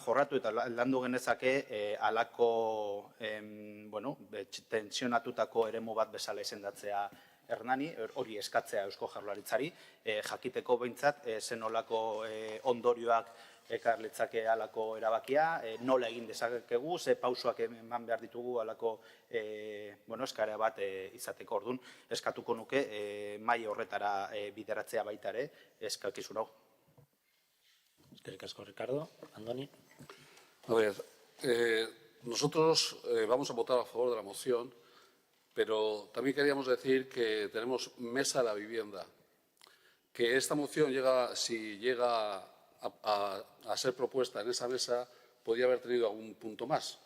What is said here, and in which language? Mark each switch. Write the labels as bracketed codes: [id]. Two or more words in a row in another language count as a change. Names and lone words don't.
[eu] jorratu eta landu genezake halako tensionatutako eremu bat bezala izendatzea Hernani, hori eskatzea Eusko Jaurlaritzari, jakiteko behintzat zenolako ondorioak ekar litzake halako erabakia, nola egin dezakegu, ze pausoak eman behar ditugu halako eskara bat izateko. Orduan, eskatuko nuke maila horretara bideratzea baita ere, eskakizun hau. Eskerrik asko, Ricardo. Andoni. [es] A ver, nosotros vamos a votar a favor de la moción, pero también queríamos decir que tenemos mesa de la vivienda, que esta moción, si llega a ser propuesta en esa mesa, podría haber tenido algún punto más.